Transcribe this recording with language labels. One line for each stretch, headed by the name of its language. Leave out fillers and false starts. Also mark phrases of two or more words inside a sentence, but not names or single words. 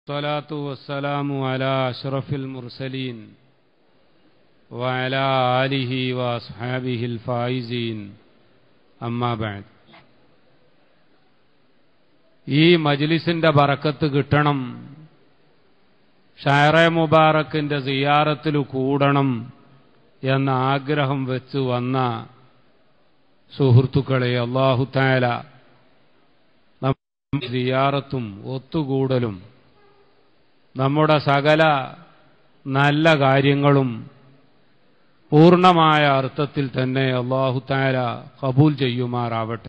Arabic: الصلاة والسلام على أشرف المرسلين وعلى آله وأصحابه الفائزين أما بعد
Malayalam: ഈ മജ്ലിസിന്റെ ബറക്കത്ത് കിട്ടണം, ഷായറെ മുബാറക്കിന്റെ സിയാറത്തിൽ കൂടണം എന്ന ആഗ്രഹം വെച്ച് വന്ന സുഹൃത്തുക്കളെ,
Arabic: الله تعالى
Malayalam: നമ്മുടെ സിയാറത്തും ഒത്തുകൂടലും നമ്മുടെ സകല നല്ല കാര്യങ്ങളും പൂർണ്ണമായ അർത്ഥത്തിൽ തന്നെ
Arabic: الله تعالى
Malayalam: ഖബൂൽ ചെയ്യുമാറാവട്ടെ.